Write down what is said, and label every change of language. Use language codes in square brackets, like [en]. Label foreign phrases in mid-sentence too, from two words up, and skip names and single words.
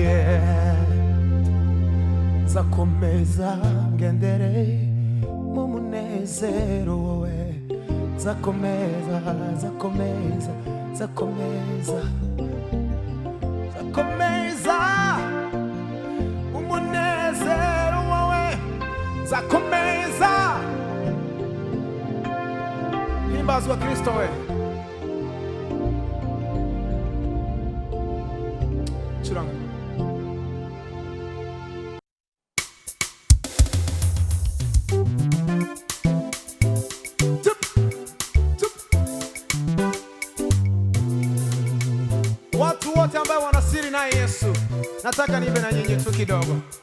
[rw] Zakomeza ngendere mu munezero wawe, zakomeza zakomeza zakomeza zakomeza umunezero wawe, zakomeza. Himbazwa Kristo we. suranga. [sw] Watu wote ambao wanasiri na Yesu, nataka niimbe na nyinyi tu kidogo.